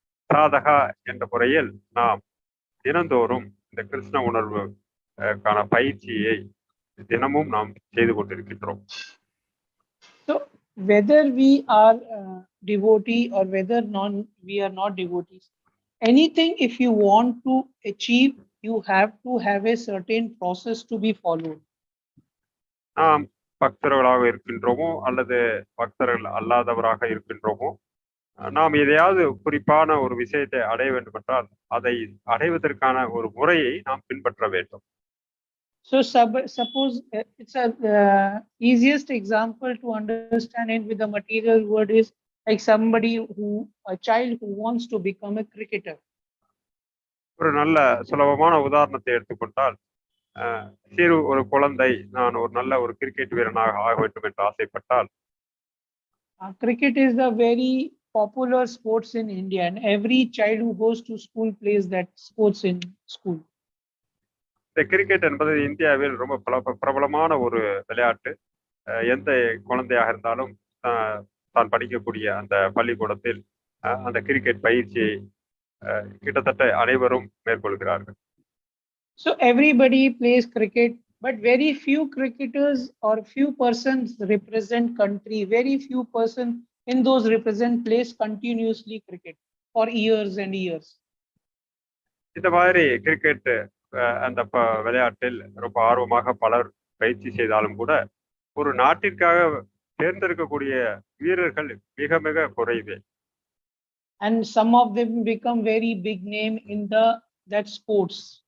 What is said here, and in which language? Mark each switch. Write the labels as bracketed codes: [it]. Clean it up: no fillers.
[ta] சாதகா என்ற முறையில் நாம் தினந்தோறும் இந்த கிருஷ்ண உணர்வுக்கான பயிற்சியை தினமும் நாம் செய்து கொண்டிருக்கின்றோம். [en] So whether we are devotee or whether we are not devotees, anything if you want to achieve, you have to have a certain process to be followed. [ta] நாம் பக்தர்களாக இருக்கின்றோமோ அல்லது பக்தர்கள் அல்லாதவராக இருக்கின்றோமோ, நாம் எதையாவது குறிப்பான ஒரு விஷயத்தை அடைய வேண்டும் என்றால் அதை அடைவதற்கான ஒரு முறையை நாம் பின்பற்ற வேண்டும். [en] So suppose it's a easiest example to understand it with the material word is like a child who wants to become a cricketer. [ta] ஒரு நல்ல சுலபமான உதாரணத்தை எடுத்துக்கொண்டால், ஒரு குழந்தை நான் ஒரு நல்ல ஒரு கிரிக்கெட் வீரனாக ஆக வேண்டும் என்று ஆசைப்பட்டால், [en] cricket is the very popular sports in India, and every child who goes to school plays that sports in school. [ta] இந்த கிரிக்கெட் என்பது இந்தியாவில் ரொம்ப பிரபலமான ஒரு விளையாட்டு. எந்த குழந்தையாக இருந்தாலும் தான் படிக்கக்கூடிய அந்த பள்ளிக்கூடத்தில் அந்த கிரிக்கெட் பயிற்சியை கிட்டத்தட்ட அனைவரும் மேற்கொள்கிறார்கள். [en] So everybody plays cricket, but very few cricketers or few persons represent country. Very few persons in those represent plays continuously cricket for years and years. [ta] இந்த மாதிரி கிரிக்கெட் அந்த விளையாட்டில் ரொம்ப ஆர்வமாக பலர் பயிற்சி செய்தாலும் கூட ஒரு நாட்டிற்காக தேர்ந்தெடுக்கக்கூடிய வீரர்கள் மிக மிக குறைவே. [en] And some of them become very big name in that sports.